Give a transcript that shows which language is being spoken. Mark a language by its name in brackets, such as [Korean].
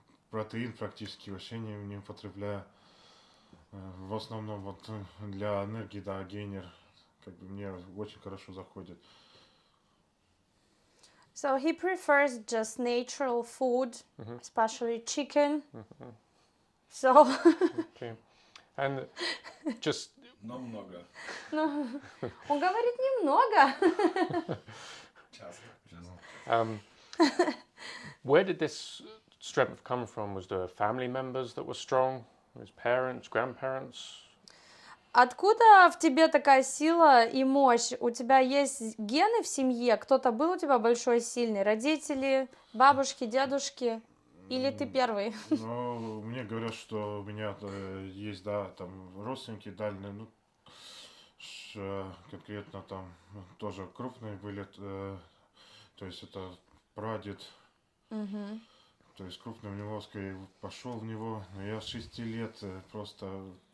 [Russian] Протеин практически вообще не употребляю. В основном вот для энергии, да, гейнер, как бы, мне очень хорошо заходит. [English] So he prefers just natural food, especially chicken. So Okay. And just [Russian] Но много. он говорит немного. Часто. [English] where did this strength come from? Was there family members that were strong? His parents, grandparents? [Russian] Откуда в тебе такая сила и мощь? У тебя есть гены в семье? Кто-то был у тебя большой, сильный? Родители, бабушки, дедушки? Или ты первый? Ну, мне говорят, что у меня есть, да, там родственники дальние, ну, конкретно там тоже крупные были, то есть это прадед, то есть крупный у него, скорее, пошел в него, но я с 6 лет просто